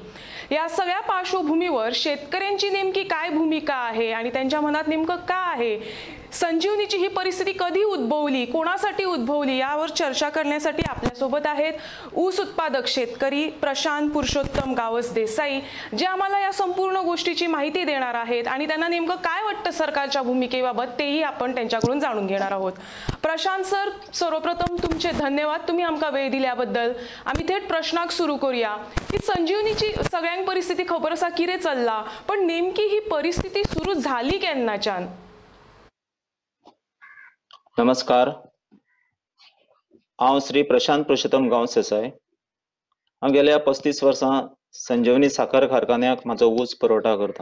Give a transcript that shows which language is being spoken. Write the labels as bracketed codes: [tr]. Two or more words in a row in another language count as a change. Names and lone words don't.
[mr] या सगळ्या पार्श्वभूमीवर शेतकऱ्यांची नेमकी काय भूमिका आहे आणि त्यांच्या मनात नेमकं काय आहे, संजीवनीची ही परिस्थिती कधी उद्भवली, कोणासाठी उद्भवली, यावर चर्चा करण्यासाठी आपल्यासोबत आहेत ऊस उत्पादक शेतकरी प्रशांत पुरुषोत्तम गावस देसाई, जे आम्हाला या संपूर्ण गोष्टीची माहिती देणार आहेत आणि त्यांना नेमकं काय वाटतं सरकारच्या भूमिकेबाबत तेही आपण त्यांच्याकडून जाणून घेणार आहोत. प्रशांत सर, सर्वप्रथम तुमचे धन्यवाद, तुम्ही आमका वेळ दिल्याबद्दल. आम्ही थेट प्रश्नाक सुरू करूया की संजीवनीची [kok] सगळ्यांक परिस्थिती खबर आसा किरे चल्ला, [mr] पण नेमकी ही परिस्थिती सुरू झाली केन्नाच्यान? [kok] नमस्कार. हांव श्री प्रशांत पुरुषोत्तम गावस देसाई. हांव गेल्या 35 वर्सां संजीवनी साखर कारखान्याक म्हाजो ऊस पुरवठा करता.